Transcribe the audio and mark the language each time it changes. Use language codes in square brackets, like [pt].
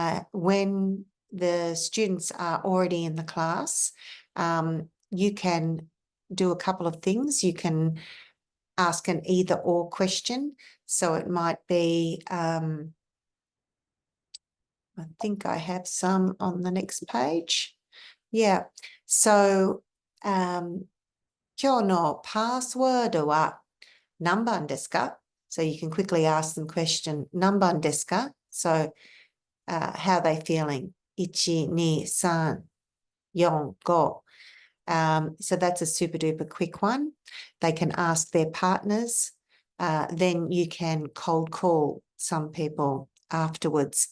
[en] When the students are already in the class, you can do a couple of things. You can ask an either or question. So it might be, I think I have some on the next page. Yeah. [ja] So, 今日のパスワードは何番ですか? [en] So you can quickly ask them question, [ja] 何番ですか? [en] So how are they feeling? 1, 2, 3, 4, 5. So that's a super duper quick one. They can ask their partners. Then you can cold call some people afterwards.